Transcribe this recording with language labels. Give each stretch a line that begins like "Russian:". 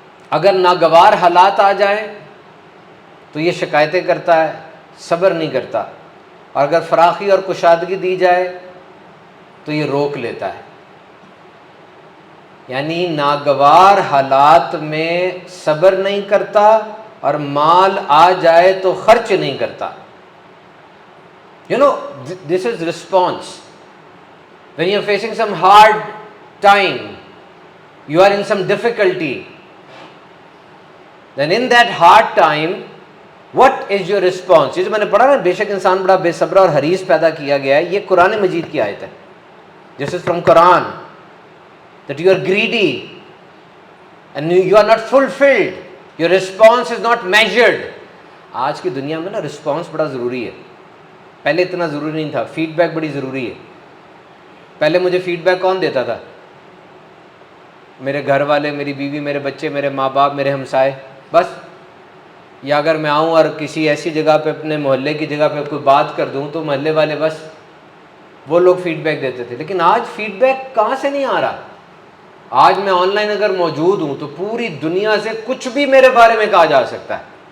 Urdu: اگر ناگوار حالات آ جائیں تو یہ شکایتیں کرتا ہے، صبر نہیں کرتا، اور اگر فراخی اور کشادگی دی جائے تو یہ روک لیتا ہے۔ یعنی ناگوار حالات میں صبر نہیں کرتا، اور مال آ جائے تو خرچ نہیں کرتا۔
English: This is response. When you are facing some hard time, you are in some difficulty, then in that hard time, what is your response?
Urdu: یہ جو میں نے پڑھا نا، بے شک انسان بڑا بے صبر اور حریص پیدا کیا گیا ہے، یہ قرآن مجید کی آیت ہے۔
English: This is from Quran, that you are greedy and you are not fulfilled. Your response is not measured.
Urdu: آج کی دنیا میں نا رسپانس بڑا ضروری ہے، پہلے اتنا ضروری نہیں تھا۔ فیڈ بیک بڑی ضروری ہے۔ پہلے مجھے فیڈ بیک کون دیتا تھا؟ میرے گھر والے، میری بیوی، میرے بچے، میرے ماں باپ، میرے ہمسائے، بس۔ یا اگر میں آؤں اور کسی ایسی جگہ پہ اپنے محلے کی جگہ پہ کوئی بات کر دوں تو محلے والے بس وہ لوگ فیڈ بیک دیتے تھے۔ لیکن آج فیڈ بیک کہاں سے نہیں آ رہا؟ آج میں آن لائن اگر موجود ہوں تو پوری دنیا سے کچھ بھی میرے بارے میں کہا جا سکتا ہے،